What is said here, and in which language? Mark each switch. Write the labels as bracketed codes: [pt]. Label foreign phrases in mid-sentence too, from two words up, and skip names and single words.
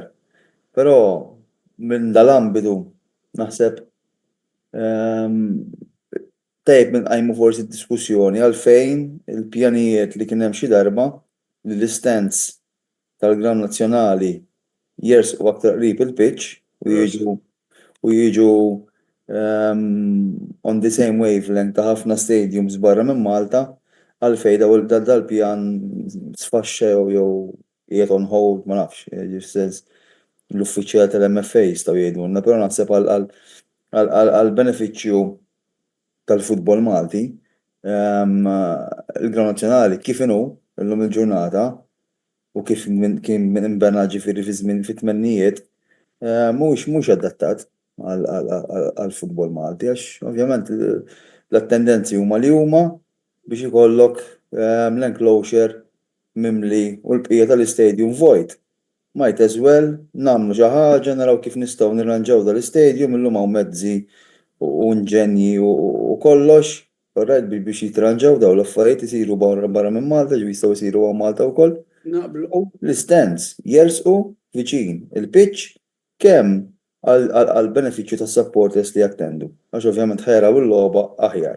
[mt] Però minn dal-ambitu naħseb tajb minn qajmu forsi diskussjoni għalfejn il-pjanijiet li kien hemm xi darba li l-istands tal-Ground Nazzjonali jersqu aktar qrib il-pitch u jiġu [en] on the same wavelength [mt] ta' ħafna stadiums barra minn Malta għalfejn dal-pjan sfaxxew jew qiegħed [en] on hold [mt] ma nafx, l-uffiċjal tal-MFA jistgħu jgħidulna, però naħseb għall-benefiċċju tal-futbol Malti il-Ground Nazzjonali kif inhu llum il-ġurnata u kif kien inbena ġifieri fit-tmennijiet mhux adattat għall-futbol Malti għax ovvjament l-tendenzi huma li huma biex ikollok l-enclosure mimli u l-bqija tal-istadium void. [en] Might as well [mt] nagħmlu xi ħaġa naraw kif nistgħu nirranġaw dal-istadium illum hawn mezzi u inġenji u kollox alright biex jitranġaw daw l-affarijiet isiru barra minn Malta ġifieri jistgħu jsiru hawn Malta wkoll. L-stands jersqu viċin il-pitch kemm għall-benefiċċju tas-supporters li jattendu għax ovvjament ħajraw il-logħba aħjar.